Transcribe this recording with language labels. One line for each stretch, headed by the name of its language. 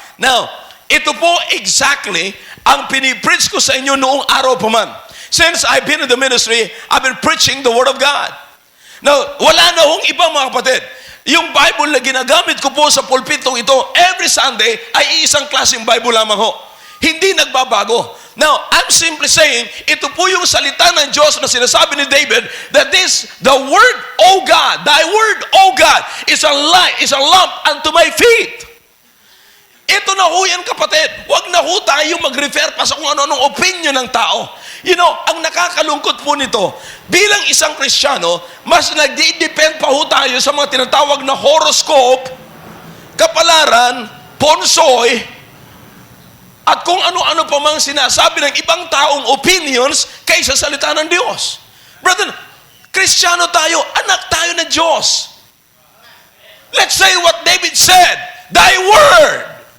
Filipino: Now, ito po exactly ang pinipreach ko sa inyo noong araw pa man.
English: Since I've been in the ministry, I've been preaching the Word of God. Now,
Filipino: wala na hong ibang mga kapatid. Yung Bible na ginagamit ko po sa pulpitong ito
English: every Sunday
Filipino: ay isang klaseng Bible lamang ho. Hindi nagbabago.
English: Now, I'm simply saying,
Filipino: ito po yung salita ng Diyos na sinasabi ni David,
English: that the word, O God, thy word, O God, is a light, is a lamp unto my feet.
Filipino: Ito na ho yan, kapatid. Huwag na ho tayo mag-refer pa sa kung ano-anong opinion ng tao.
English: You know,
Filipino: ang nakakalungkot po nito, bilang isang Kristiyano, mas nagdi-depend pa ho tayo sa mga tinatawag na horoscope, kapalaran, ponsoy, at kung ano-ano pa mang sinasabi ng ibang taong opinions kaysa salita ng Diyos. Brother, Kristiyano tayo, anak tayo ng Diyos.
English: Let's say what David said, thy word.